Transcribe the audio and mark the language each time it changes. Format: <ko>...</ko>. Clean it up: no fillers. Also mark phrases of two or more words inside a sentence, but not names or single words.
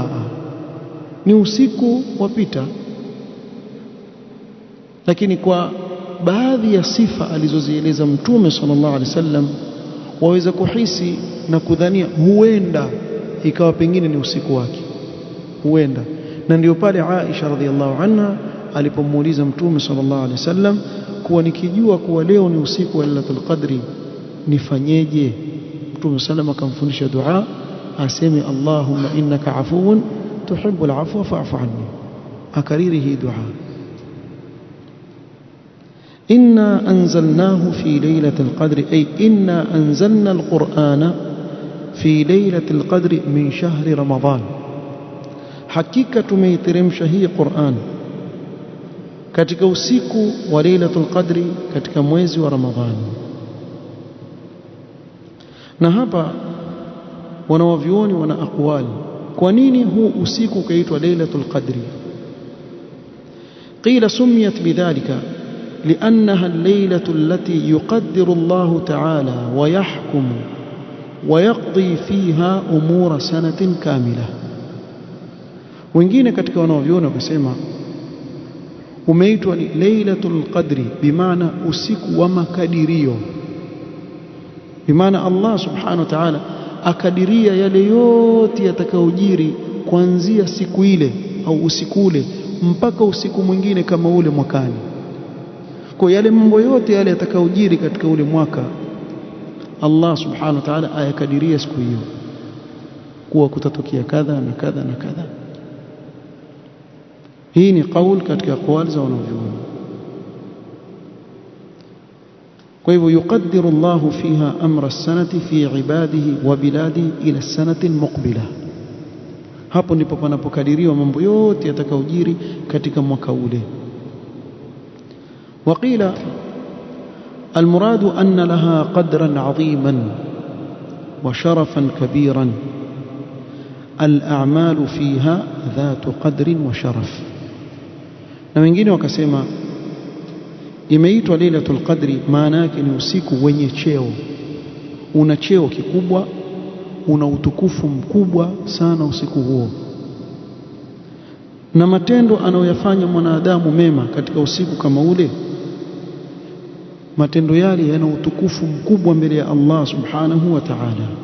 <sw>Ni usiku wapita, lakini kwa baadhi ya sifa alizozieleza Mtume</sw> <ar>صلى الله عليه وسلم</ar> <sw>waweza kuhisi na kudhania huenda ikawa pengine ni usiku wake, huenda. Na ndio pale Aisha</sw> <ar>رضي الله عنها</ar> <sw>alipomuuliza Mtume</sw> <ar>صلى الله عليه وسلم</ar> <sw>kuwa nikijua kuwa leo ni usiku wa Lailatul Qadri nifanyeje? Mtume sallam akamfundisha dua, aseme</sw> <ar>اللهم إنك عفو تحب العفو فاعف عني,</ar> <sw>akariri hii dua.</sw> <ar>إنا أنزلناه في ليلة القدر أي إنا أنزلنا القرآن في ليلة القدر من شهر رمضان,</ar> <sw>hakika tumeiteremsha hii Qur'an katika usiku wa Lailatul Qadri katika mwezi wa Ramadhani. Na hapa wanawavyuoni wana aqwali, kwa nini huu usiku ukaitwa Lailatul Qadri?</sw> <ar>قيل سميت بذلك لأنها الليلة التي يقدر الله تعالى ويحكم ويقضي فيها أمور سنة كاملة.</ar> <sw>wengine katika wanaoviona wakasema umeitwa ni Lailatul Qadri bimaana usiku wa makadirio, bimaana Allah</sw> <ar>سبحانه وتعالى</ar> <sw>akadiria yale yote yatakayojiri kuanzia siku ile au usiku ule mpaka usiku mwingine kama ule mwakani. Kwa yale mambo yote yale yatakayojiri katika ule mwaka, Allah</sw> <ar>سبحانه وتعالى</ar> <sw>ayakadiria siku hiyo kuwa kutatokea kadha na kadha na kadha. Hii ni kauli katika aqwali za wanavyuoni. Kwa hivyo</sw> <ar>يقدر الله فيها أمر السنة في عباده وبلاده إلى السنة المقبلة.</ar> <sw>Hapo ndipo panapokadiriwa mambo yote yatakayojiri katika mwaka ule.</sw> <ar>وقيل المراد أن لها قدرا عظيما وشرفا كبيرا الأعمال فيها ذات قدر وشرف.</ar> <sw>na wengine wakasema imeitwa Lailatul Qadri maana yake ni usiku wenye cheo, una cheo kikubwa, una utukufu mkubwa sana usiku huo, na matendo anayoyafanya mwanadamu mema katika usiku kama ule, matendo yale yana utukufu mkubwa mbele ya Allah</sw> <ar>سبحانه وتعالى.</ar>